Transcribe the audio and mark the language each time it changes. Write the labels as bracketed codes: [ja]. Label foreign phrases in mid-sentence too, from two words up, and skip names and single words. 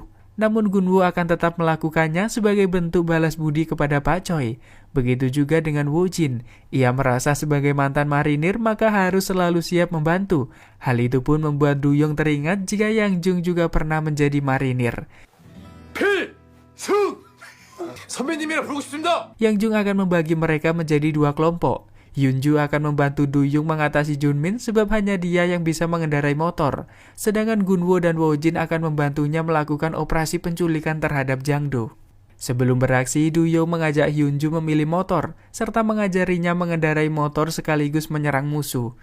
[id] Namun Gunwo akan tetap melakukannya sebagai bentuk balas budi kepada Pak Choi. Begitu juga dengan Wojin. Ia merasa sebagai mantan marinir maka harus selalu siap membantu. Hal itu pun membuat Du-yong teringat jika Yang Jung juga pernah menjadi marinir. [ko] 선배님이라 부르고 싶습니다. [id] Yang Jung akan membagi mereka menjadi 2 kelompok. Hyunju akan membantu Du-yong mengatasi Junmin sebab hanya dia yang bisa mengendarai motor. Sedangkan Gunwo dan Wojin akan membantunya melakukan operasi penculikan terhadap Jang Do. Sebelum beraksi, Du-yong mengajak Hyunju memilih motor, serta mengajarinya mengendarai motor sekaligus menyerang musuh.